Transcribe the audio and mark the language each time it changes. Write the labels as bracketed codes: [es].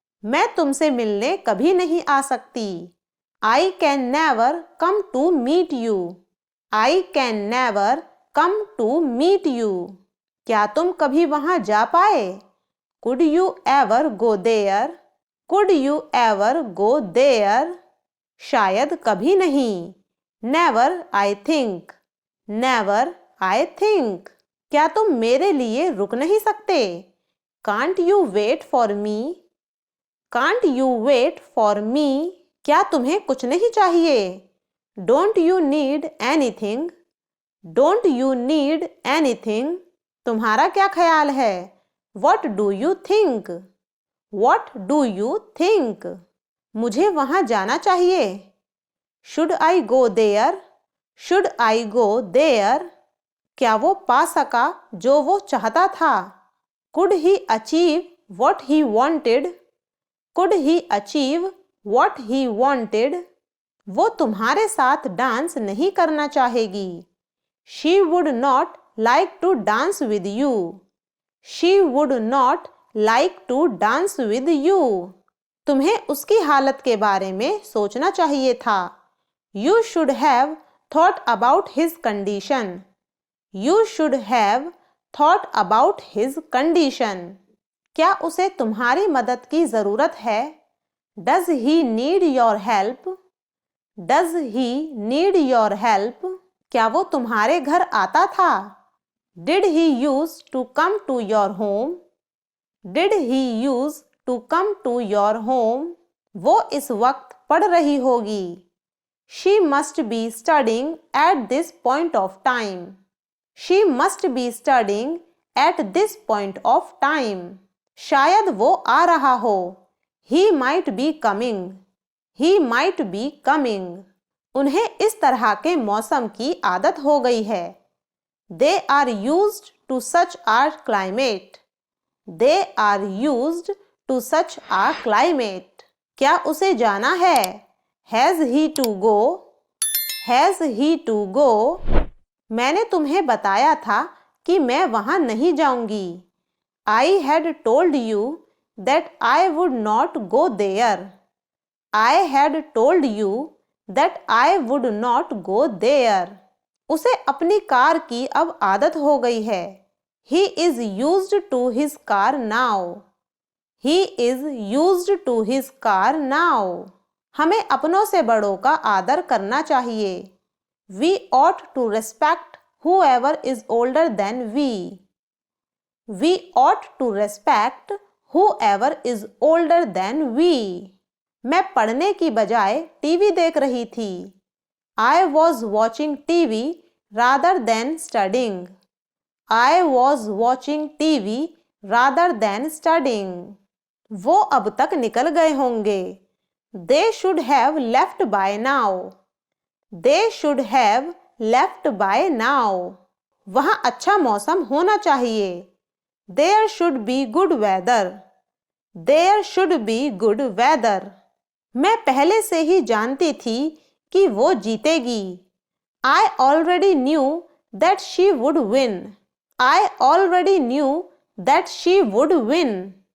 [hi] मैं तुमसे मिलने कभी नहीं आ सकती। [en] I can never come to meet you. I can never come to meet you. [hi] क्या तुम कभी वहां जा पाए? [en] Could you ever go there? Could you ever go there? [hi] शायद कभी नहीं। [en] Never I think. Never I think. [hi] क्या तुम मेरे लिए रुक नहीं सकते? [en] Can't you wait for me? Can't you wait for me? [hi] क्या तुम्हें कुछ नहीं चाहिए? [en] Don't you need anything? Don't you need anything? [hi] तुम्हारा क्या ख्याल है? [en] What do you think? What do you think? [hi] मुझे वहां जाना चाहिए। [en] Should I go there? Should I go there? [hi] क्या वो पा सका जो वो चाहता था? [en] Could he achieve what he wanted? Could he achieve what he wanted? [hi] वो तुम्हारे साथ डांस नहीं करना चाहेगी। [en] She would not like to dance with you. She would not like to dance with you. [hi] तुम्हें उसकी हालत के बारे में सोचना चाहिए था। [en] You should have thought about his condition. You should have thought about his condition. [hi] क्या उसे तुम्हारी मदद की जरूरत है? [en] Does he need your help? Does he need your help? [hi] क्या वो तुम्हारे घर आता था? [en] Did he used to come to your home? Did he used to come to your home? [hi] वो इस वक्त पढ़ रही होगी। [en] She must be studying at this point of time. She must be studying at this point of time. [hi] शायद वो आ रहा हो। [en] He might be coming. He might be coming. [hi] उन्हें इस तरह के मौसम की आदत हो गई है। [en] They are used to such a climate. They are used to such a climate. [hi] क्या उसे जाना है? [en] Has he to go? Has he to go? [hi] मैंने तुम्हें बताया था कि मैं वहाँ नहीं जाऊंगी। [en] I had told you that I would not go there. I had told you that I would not go there. [hi] उसे अपनी कार की अब आदत हो गई है। [en] He is used to his car now. He is used to his car now. [hi] हमें अपनों से बड़ों का आदर करना चाहिए। [en] We ought to respect whoever is older than we. We ought to respect whoever is older than we. [hi] मैं पढ़ने की बजाय टीवी देख रही थी। [en] I was watching TV rather than studying. I was watching TV rather than studying. [hi] वो अब तक निकल गए होंगे। [en] They should have left by now. They should have left by now. [hi] वहाँ अच्छा मौसम होना चाहिए। [en] There should be good weather. There should be good weather. [hi] मैं पहले से ही जानती थी कि वो जीतेगी। [en] I already knew that she would win. I already knew that she would win.